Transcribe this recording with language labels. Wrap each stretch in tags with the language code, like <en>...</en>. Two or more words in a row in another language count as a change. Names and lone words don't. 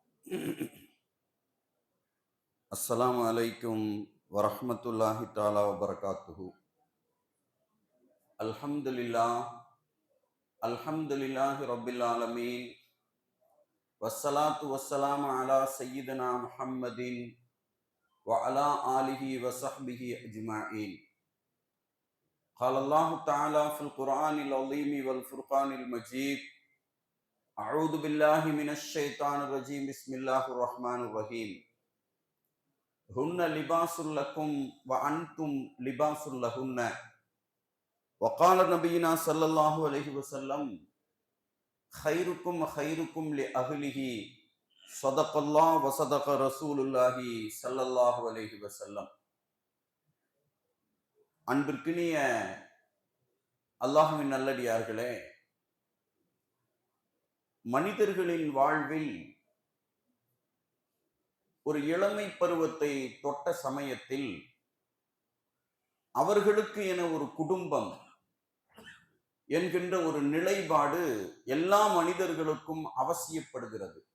<ar>السلام عليكم ورحمة الله تعالى وبركاته. الحمد لله الحمد لله رب العالمين. والصلاة والسلام على سيدنا محمد وعلى آله وصحبه أجمعين. قال الله تعالى في القرآن العظيم والفرقان المجيد. أعوذ بالله من الشيطان الرجيم. بسم الله الرحمن الرحيم. هن لباس لكم وأنتم لباس لهن. وقال نبينا صلى الله عليه وسلم خيركم خيركم لأهله. صدق الله وصدق رسول الله صلى الله عليه وسلم.</ar> <ta>அன்பிற்கினிய அல்லாஹ்வின் நல்லடியார்களே, மனிதர்களின் வாழ்வில் ஒரு இளமை பருவத்தை தொட்ட சமயத்தில் அவர்களுக்கு என ஒரு குடும்பம் என்கின்ற ஒரு நிலைப்பாடு எல்லா மனிதர்களுக்கும் அவசியப்படுகிறது.</ta>